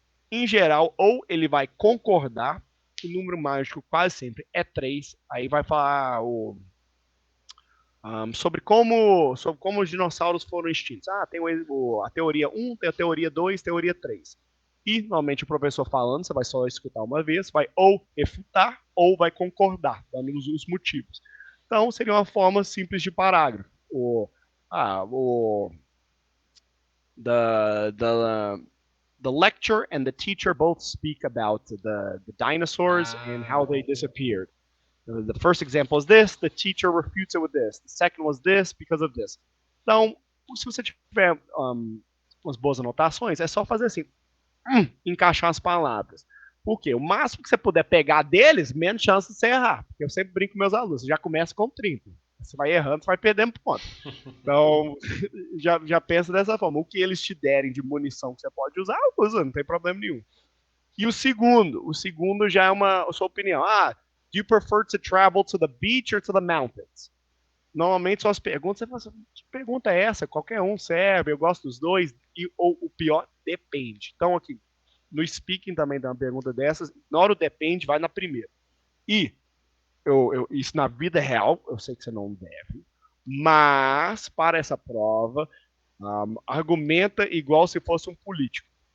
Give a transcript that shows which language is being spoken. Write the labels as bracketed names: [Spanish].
[Portuguese] Em geral, ou ele vai concordar, o número mágico quase sempre é 3, aí vai falar sobre como os dinossauros foram extintos. Tem a teoria 1, tem a teoria 2, teoria 3. E, normalmente, o professor falando, você vai só escutar uma vez, vai ou refutar ou vai concordar, dando os motivos. Então, seria uma forma simples de parágrafo. [English] O, the, the lecture and the teacher both speak about the dinosaurs and how they disappeared. The first example is this, the teacher refutes it with this. The second was this because of this. [Portuguese] Então, se você tiver umas boas anotações, é só fazer assim, encaixar as palavras. Por quê? O máximo que você puder pegar deles, menos chance de você errar. Porque eu sempre brinco com meus alunos, você já começa com 30. Você vai errando, você vai perdendo ponto. Então, já pensa dessa forma. O que eles te derem de munição que você pode usar, usa, não tem problema nenhum. E o segundo já é a sua opinião. [English] Do you prefer to travel to the beach or to the mountains? [Portuguese] Normalmente são as perguntas, você fala assim, que pergunta é essa? Qualquer um serve, eu gosto dos dois, ou o pior, depende. Então aqui, no speaking também dá uma pergunta dessas, ignora o depende, vai na primeira. E, isso na vida real, eu sei que você não deve, mas para essa prova, argumenta igual se fosse um político.